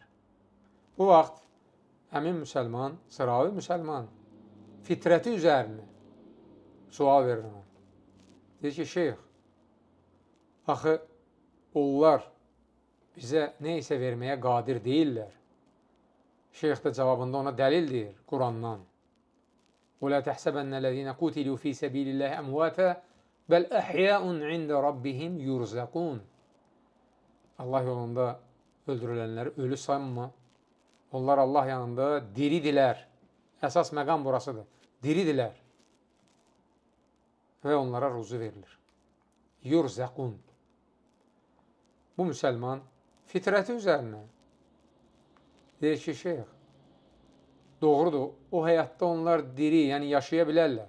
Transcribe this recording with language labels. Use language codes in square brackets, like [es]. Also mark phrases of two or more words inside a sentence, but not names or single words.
[az] Bu vaxt həmin müsəlman, sıravi müsəlman, fitrəti üzərinə sual verir ona. Deyir ki, şeyx, axı onlar bizə nə isə verməyə qadir deyirlər. Şeyx də cavabında ona dəlil deyir Qurandan. [ar] وَلَا تَحْسَبَنَّ الَّذِينَ قُتِلُوا فِي سَبِيلِ اللَّهِ أَمْوَاتًا بَلْ أَحْيَاءٌ عِنْدَ رَبِّهِمْ يُرْزَقُونَ. [az] Allah yolunda öldürülənləri ölü sayma. Onlar Allah yanında diridilər. Əsas məqam burasıdır. Diridilər. Və onlara ruzu verilir. Yurzaqun. Bu müsəlman fitrəti üzərinə deyir ki, şeyx, doğrudur, o həyatda onlar diri, yəni yaşaya bilərlər.